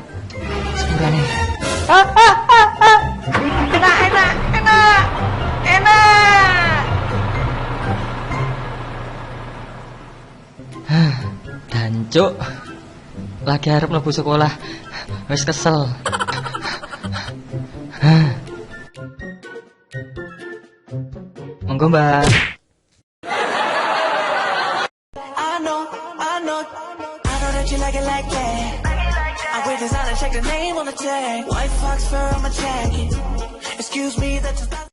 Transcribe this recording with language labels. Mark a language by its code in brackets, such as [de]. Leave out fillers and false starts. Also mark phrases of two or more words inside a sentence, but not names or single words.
[jv] Sepurane. Enak. Dancuk. Lagi arep mlebu sekolah. Wis kesel. Monggo mbak. [en] I know that you like it like that. I wear designer, check the name on the tag. White fox fur on my jacket. Excuse me, that's